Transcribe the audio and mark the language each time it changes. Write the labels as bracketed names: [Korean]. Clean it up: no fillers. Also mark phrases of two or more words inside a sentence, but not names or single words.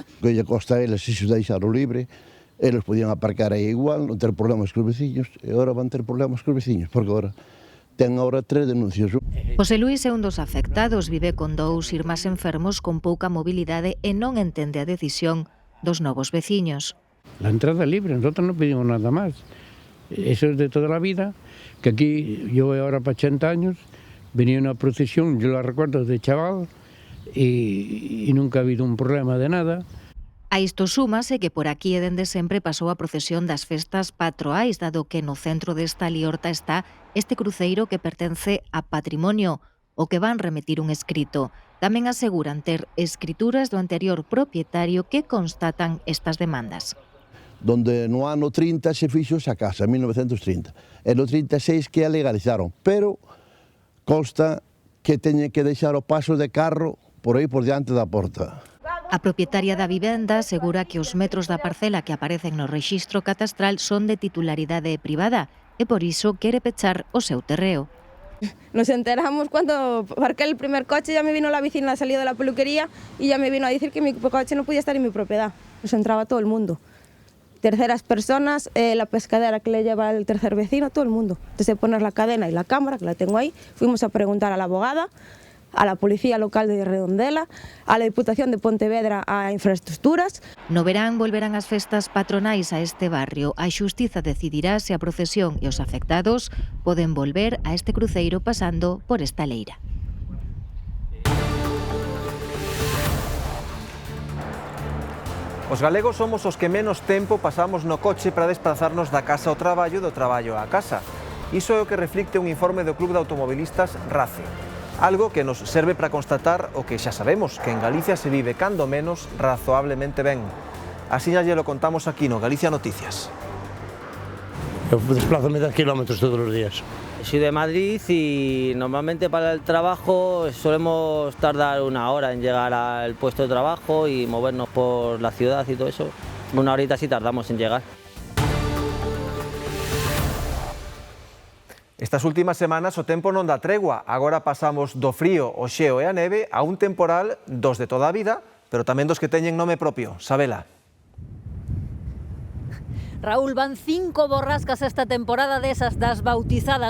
[Galician] Que lle costa a eles, se se deixaron libre, eles podían aparcar aí igual, non ter problemas cos veciños, e agora van ter problemas cos veciños, porque agora ten 3 denuncias. José Luis é un dos afectados, vive con 2 irmás enfermos con pouca mobilidade e non entende a decisión dos novos veciños. [Spanish] La entrada libre, nosotros [Galician] non pedimos nada máis. [Spanish] Eso es de toda la vida, que aquí yo voy ahora para 80 años, venía una procesión, yo la recuerdo de chaval, y nunca ha habido un problema de nada. [Galician] A isto súmase que por aquí e dende sempre pasou a procesión das festas patroais, dado que no centro desta liorta está este cruceiro que pertence a patrimonio, o que van remitir un escrito. Tamén aseguran ter escrituras do anterior propietario que constatan estas demandas. Donde no ano 30 se fixo esa casa, en 1930. E no 36 que a legalizaron, pero consta que teñen que deixar o paso de carro por aí por diante da porta. A propietaria da vivenda asegura que os metros da parcela que aparecen no rexistro catastral son de titularidade privada e por iso quere pechar o seu terreo. [Spanish] Nos enteramos cuando parqué el primer coche, ya me vino la vecina, salió de la peluquería y ya me vino a decir que mi coche no podía estar en mi propiedad. Nos entraba todo el mundo. Terceras personas, la pescadera que le lleva el tercer vecino, todo el mundo. Antes de poner la cadena y la cámara, que la tengo ahí, fuimos a preguntar a la abogada, a la Policía Local de Redondela, a la Diputación de Pontevedra, a Infraestructuras. [Galician] No verán volverán as festas patronais a este barrio. A Xustiza decidirá se a procesión e os afectados poden volver a este cruceiro pasando por esta leira. Os galegos somos os que menos tempo pasamos no coche para desplazarnos da casa ao traballo e do traballo á casa. Iso é o que reflicte un informe do Club de Automobilistas RACE. Algo que nos serve para constatar o que xa sabemos, que en Galicia se vive cando menos razoablemente ben. [Spanish] Así ya lo contamos aquí no Galicia Noticias. [Galician] Eu desplázome 10 kilómetros todos os días. [Spanish] Soy de Madrid y normalmente para el trabajo solemos tardar 1 hora en llegar al puesto de trabajo y movernos por la ciudad y todo eso. 1 horita sí tardamos en llegar. [Galician] Estas últimas semanas o tempo non dá tregua. Agora pasamos do frío, o xeo e a neve a un temporal dos de toda a vida, pero tamén dos que teñen nome propio. Sabela. Raúl, van 5 borrascas esta temporada desas das bautizadas.